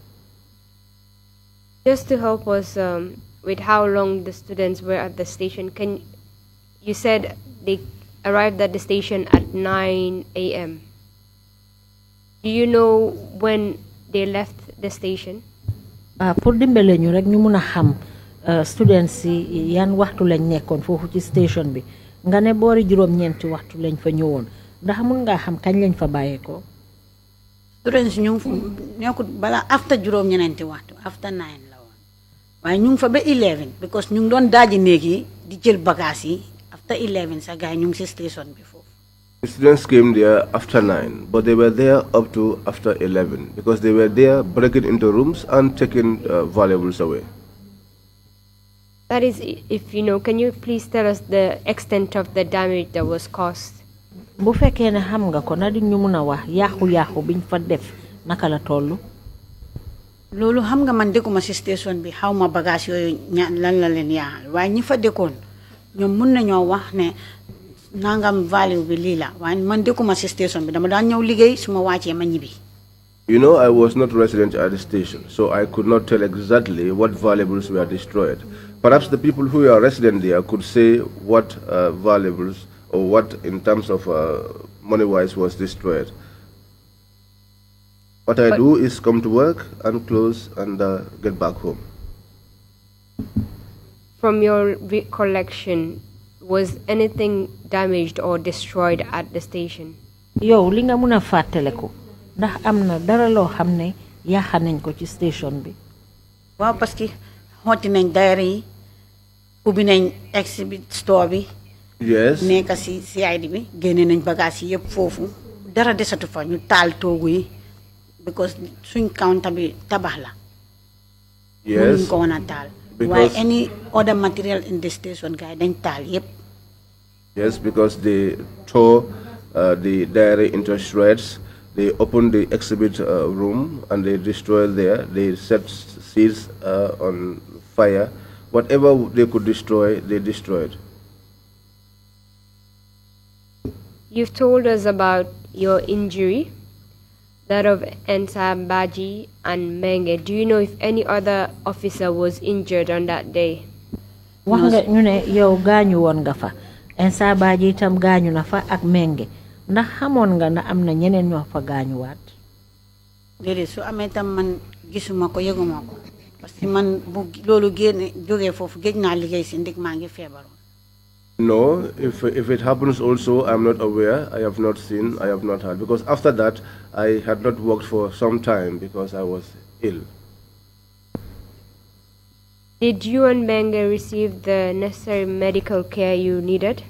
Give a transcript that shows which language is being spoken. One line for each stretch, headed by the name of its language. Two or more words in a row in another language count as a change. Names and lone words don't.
English: Just to help us with how long the students were at the station, you said they arrived at the station at 9 a.m. Do you know when they left the station?
Wolof: Pour dimbale ñu rek ñu mëna xam students yi yan waxtu lañ nekkon fofu ci station bi nga ne boori juróom-ñeenti waxtu lañ fa ñëwoon ndax mun nga xam kañ lañ fa bàyyeekoo. students ñu nekkut bala after juróom-ñeenti waxtu after 9 la woon waaye ñu ngi fa ba 11 because ñu ngi doon daaji néeg yi di jël bagage yi after 11 sa gars ñu ngi si station bi foofu.
English: The students came there after 9, but they were there up to after 11 because they were there breaking into rooms and taking valuables away. That is, if you know, can you please tell us the extent of the damage that was caused?
Wolof: Bu fekkee ne xam nga ko na di ñu mun a wax yaaxu-yaaxu biñ fa def naka la toll. loolu xam nga man dëkkuma si station bi xaw ma bagage yooyu lan la leen yaaxal waaye ñi fa dëkkoon ñoom mun nañoo wax ne nangam value bi lii la waaye man dëkkuma si station bi dama daan ñëw liggéey su ma wàccee ma ñibbi.
English: You know, I was not resident at the station, so I could not tell exactly what valuables were destroyed. Perhaps the people who are resident there could say what valuables or what in terms of money-wise was destroyed. What I do is come to work and close and get back home. From your recollection, was anything damaged or destroyed at the station?
Wolof: Yow li nga mun a fàttaliku ndax am na dara loo xam ne yaaxa nañ ko ci station bi. waaw
French: parce que
Wolof: xotti nañ diary yi ubbi nañ
English: exhibit store
Wolof: bi.
English: Yes.
Wolof: nekk si CID bi génne nañ bagage yi yëpp foofu dara desatu fa ñu taal toogu yi because suñ counter bi tabax la.
English: Yes.
Wolof: mënuñ ko woon a taal.
English: Why any other material in the station guy
Wolof: dañ taal yëpp.
English: Yes, because they tore the diary into shreds. They opened the exhibit room and they destroyed there. They set seals on fire. Whatever they could destroy, they destroyed. You've told us about your injury, that of Ensa Baji and Menge. Do you know if any other officer was injured on that day?
Wolof: wax nga ñu ne yow gaañu woon nga fa Ensa Baji itam gaañu na fa ak Menge ndax xamoon nga na am na ñeneen ñoo fa gaañuwaat. déedéet su amee tam man gisuma ko yëguma ko
French: parce que
Wolof: man bu loolu génne jógee foofu géej naa liggéey si ndig maa ngi feebaroon.
English: No, if it happens also, I'm not aware. I have not seen, I have not heard. Because after that, I had not worked for some time because I was ill. Did you and Menge receive the necessary medical care you needed?